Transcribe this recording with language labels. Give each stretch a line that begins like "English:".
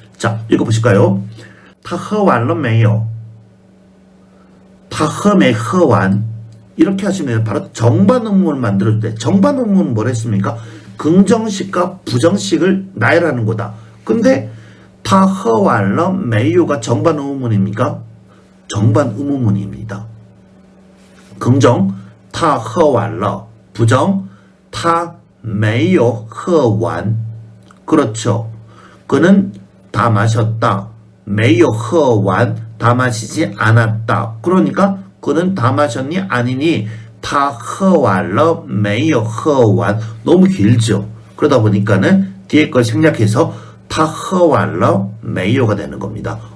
Korean: 자, 읽어보실까요?
Chinese: 他喝完了没有?他喝没喝完?
Korean: 이렇게 하시면 바로 정반 의문을 만들어줄 때, 정반 의문은 뭘 했습니까? 긍정식과 부정식을 나열하는 거다. 근데
Chinese: 他喝完了没有
Korean: 가 정반 의문입니까? 정반 의문문입니다.
Chinese: 긍정 他喝完了, 부정 他没有喝完.
Korean: 그렇죠. 그는 다 마셨다.
Chinese: 没有喝完,
Korean: 다 마시지 않았다. 그러니까 그는 다 마셨니? 아니니?
Chinese: 他喝完了没有喝完.
Korean: 너무 길죠. 그러다 보니까는 뒤에 걸 생략해서
Chinese: 他喝完了没有
Korean: 가 되는 겁니다.